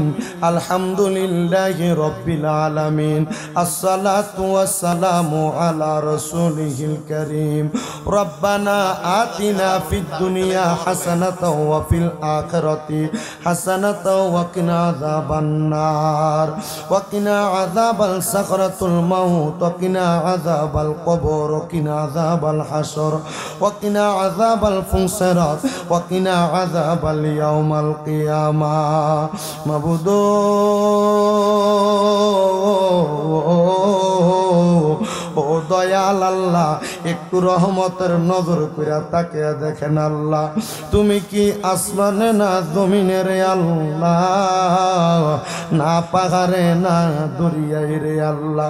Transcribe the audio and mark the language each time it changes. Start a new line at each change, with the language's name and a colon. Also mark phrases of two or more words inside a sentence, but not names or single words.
Arabic: الحمد لله رب العالمين. الصلاة والسلام على رسوله الكريم. ربنا آتنا في الدنيا حسنة وفي الآخرة حسنة وقنا عذاب النار وقنا عذاب سكرات الموت وقنا عذاب القبر وقنا عذاب الحشر وقنا عذاب الصراط وقنا عذاب يوم القيامة.
Bangla: মাবুদো ও দয়াল আল্লাহ, একটু রহমতের নজর কইরা তাকিয়া দেখেন আল্লাহ, তুমি কি আসমানে না জমিনে রে আল্লাহ, না পাহাড়ে না দরিয়ায় রে আল্লাহ।